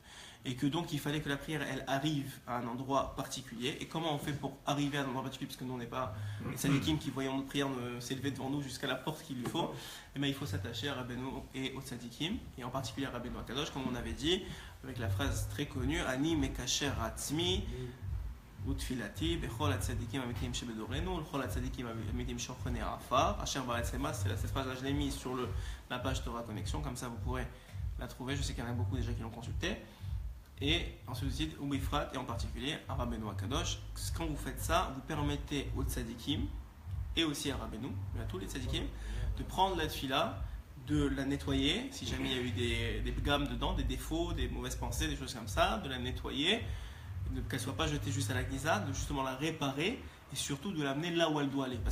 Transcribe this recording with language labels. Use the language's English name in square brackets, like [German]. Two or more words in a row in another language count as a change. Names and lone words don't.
[French] Et que donc il fallait que la prière elle arrive à un endroit particulier. Et comment on fait pour arriver à un endroit particulier, parce que nous on n'est pas les tzadikim qui voyons notre prière s'élever devant nous jusqu'à la porte qu'il lui faut. Et bien il faut s'attacher à Rabbeinu et aux tzadikim, et en particulier à Rabbeinu Akadosh, comme on avait dit, avec la phrase très connue [Hebrew] אני מקשר עצמי ותפילתי בכל הצדיקים האמיתיים שבדורנו לכל הצדיקים האמיתיים שוכני עפר אשר בארץ למה. [French] Cette phrase là je l'ai mise sur la page Torah Connexion, comme ça vous pourrez la trouver. Je sais qu'il y en a beaucoup déjà qui l'ont consultée. Et ensuite aussi, au Bifrat, et en particulier à Rabbeinu Akadosh, quand vous faites ça, vous permettez aux tzadikim, et aussi à Rabbeinu, mais à tous les tzadikim, de prendre la tfila, de la nettoyer, si jamais il y a eu des gammes dedans, des défauts, des mauvaises pensées, des choses comme ça, de la nettoyer, qu'elle ne soit pas jetée juste à la gnisa, de justement la réparer, et surtout de l'amener là où elle doit aller.